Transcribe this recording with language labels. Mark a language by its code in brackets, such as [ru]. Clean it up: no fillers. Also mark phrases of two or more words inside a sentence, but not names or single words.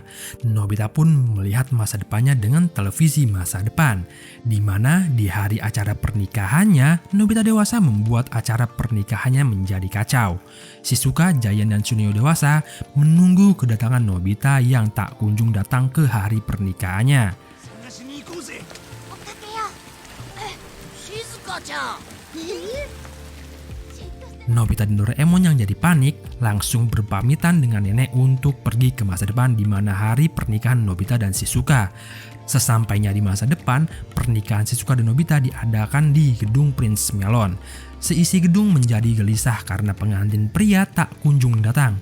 [id] Nobita pun melihat masa depannya dengan televisi masa depan, di mana di hari acara pernikahannya, Nobita dewasa membuat acara pernikahannya menjadi kacau. Shizuka, Giant, dan Suneo dewasa menunggu kedatangan Nobita yang tak kunjung datang ke hari pernikahannya. [ja] 探しに行こうぜ。追っかけよう。静香ちゃん。 [id] Nobita dan Doraemon yang jadi panik langsung berpamitan dengan nenek untuk pergi ke masa depan di mana hari pernikahan Nobita dan Shizuka. Sesampainya di masa depan, pernikahan Shizuka dan Nobita diadakan di gedung Prince Melon. Seisi gedung menjadi gelisah karena pengantin pria tak kunjung datang.